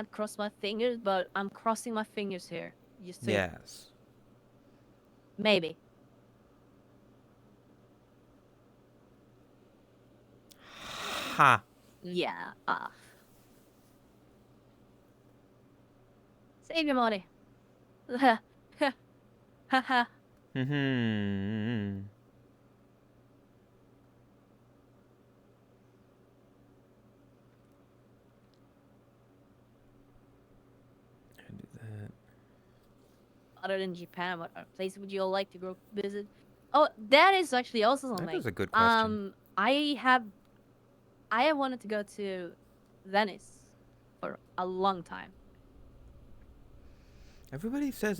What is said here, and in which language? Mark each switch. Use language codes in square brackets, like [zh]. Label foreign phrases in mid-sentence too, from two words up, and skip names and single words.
[en] can't cross my fingers, but I'm crossing my fingers here. Just to Yes. maybe. Ha. Yeah. Save your money. Ha ha ha. Hmm. I do that. Other than Japan, what other place would you all like to go visit? Oh, that is actually also That something. is a good question. I have wanted to go to Venice for a long time. Everybody says